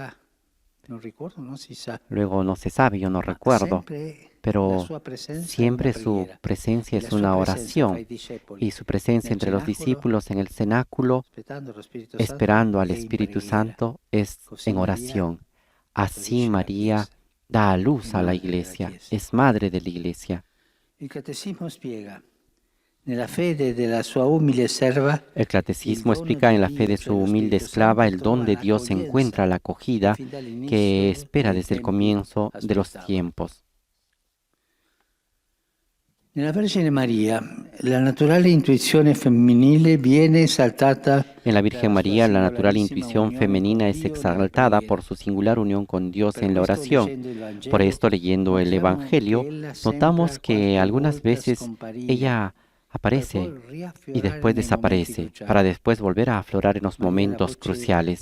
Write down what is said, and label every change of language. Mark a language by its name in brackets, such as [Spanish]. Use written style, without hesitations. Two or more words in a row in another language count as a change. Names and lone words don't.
[Spanish] Luego no se sabe, yo no recuerdo, pero siempre su presencia es una oración, y su presencia entre los discípulos en el cenáculo, esperando al Espíritu Santo, es en oración. Así María da a luz a la Iglesia, es madre de la Iglesia. El Catecismo [Italian] spiega nella fede della sua umile serva. [Spanish] El Catecismo explica en la fe de su humilde esclava el don de Dios encuentra la acogida que espera desde el comienzo de los tiempos. [Italian] Nella Vergine Maria, la naturale intuizione femminile viene esaltata. [Spanish] En la Virgen María, la natural intuición femenina es exaltada por su singular unión con Dios en la oración. Por esto, leyendo el Evangelio, notamos que algunas veces ella aparece y después desaparece, para después volver a aflorar en los momentos cruciales.